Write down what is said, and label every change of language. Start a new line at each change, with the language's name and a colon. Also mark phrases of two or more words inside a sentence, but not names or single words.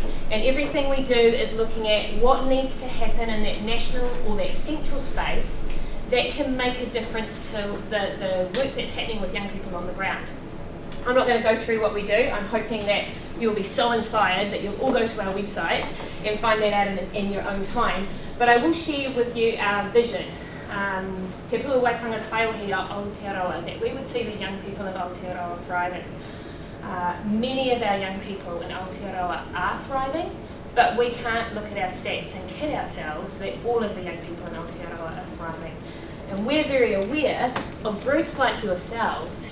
English: And everything we do is looking at what needs to happen in that national or that central space that can make a difference to the work that's happening with young people on the ground. I'm not going to go through what we do. I'm hoping that you'll be so inspired that you'll all go to our website and find that out in your own time. But I will share with you our vision.
Māori: Te pua waitanga Taiohi a Aotearoa,
English: that we would see the young people of Aotearoa thriving. Many of our young people in Aotearoa are thriving, but we can't look at our stats and kid ourselves that all of the young people in Aotearoa are thriving. And we're very aware of groups like yourselves.